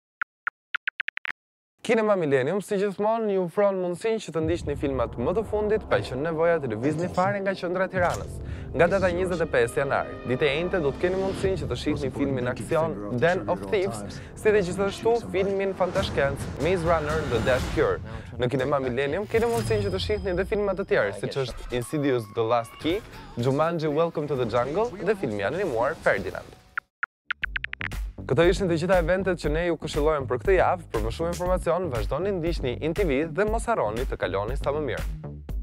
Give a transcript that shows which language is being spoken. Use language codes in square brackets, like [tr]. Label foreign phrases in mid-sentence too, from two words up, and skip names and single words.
[sq] Kinema Millennium, si gjithmonë, ju ofron mundësinë që të ndiqni filmat më të fundit pa qenë nevoja të lëvizni fare nga qendra e Tiranës. Nga data 25 janar, ditë e njëjtë do të keni mundësinë që të shihni filmin aksion Den of Thieves, si dhe gjithashtu filmin fantashkencë Maze Runner The Death Cure. Në Kinema Millennium keni mundësinë që të shihni edhe filma të tjerë, siç është Insidious The Last Key, Jumanji Welcome to the Jungle dhe filmi animuar Ferdinand. Këto ishin të gjitha eventet që ne ju këshillojmë për këtë javë. Për më shumë informacion, vazhdoni ndiqni in TV dhe mos harroni të kaloni sa më mirë.